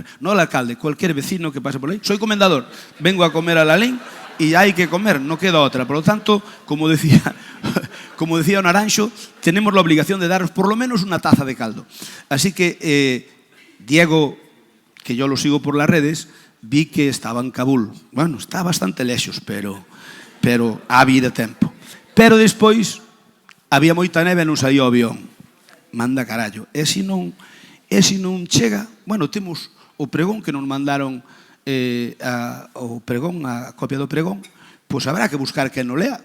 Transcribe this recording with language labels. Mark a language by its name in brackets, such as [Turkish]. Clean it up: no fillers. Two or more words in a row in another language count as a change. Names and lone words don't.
[Spanish] No al alcalde, cualquier vecino que pase por ahí. Soy comendador, vengo a comer a Lalín y hay que comer, no queda otra. Por lo tanto, como decía Naranjo, tenemos la obligación de daros por lo menos una taza de caldo. Así que Diego, que yo lo sigo por las redes, vi que estaba en Cabul. [Galician] Bueno, está bastante lexos, pero había tempo. Pero despois había moita neve e non saía o avión. Manda carallo. E se non chega, bueno, temos o pregón que nos mandaron, o pregón, a copia do pregón, pois habrá que buscar que non lea.